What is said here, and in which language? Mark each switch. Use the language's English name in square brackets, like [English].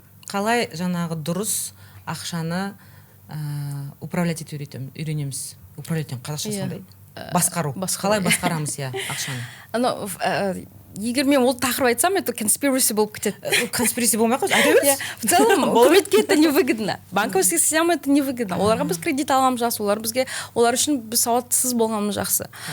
[Kazakh] Қалай жаңағы дұрыс ақшаны управлять ету үйренеміз? управлять қазақшасы қандай? Басқару. Қалай басқарамыз ақшаны? Егер мен ол тақырып айтсам, это conspiracy болып кетеді. Conspiracy болмай ақ айта беріңіз. [Russian] В целом, үкіметке это невыгодно. Банковский система это невыгодно. [Kazakh] Оларға біз кредит алғанымыз жақсы, олар үшін біз сауатсыз болғанымыз жақсы.